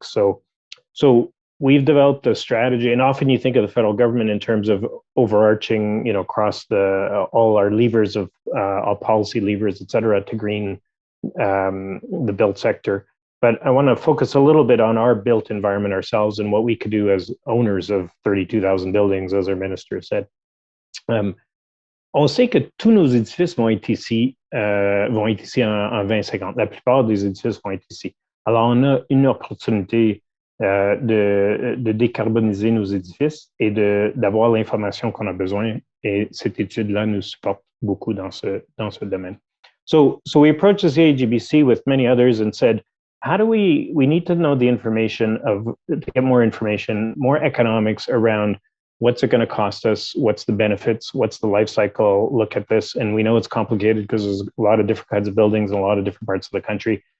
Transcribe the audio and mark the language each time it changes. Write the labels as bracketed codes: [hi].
[en] So we've developed a strategy, and often you think of the federal government in terms of overarching, across all our levers of all policy levers, et cetera, to green the built sector. But I want to focus a little bit on our built environment ourselves and what we could do as owners of 32,000 buildings, as our minister said. [fr] On sait que tous nos édifices vont être ici en 2050. La plupart des édifices vont être ici. Alors, on a une opportunité de décarboniser nos édifices et d'avoir l'information qu'on a besoin. Et cette étude-là nous supporte beaucoup dans ce domaine. [en] So we approached the CAGBC with many others and said, how do we need to know the information to get more information, more economics around what's it going to cost us, what's the benefits, what's the life cycle, look at this. And we know it's complicated because there's a lot of different kinds of buildings in a lot of different parts of the country.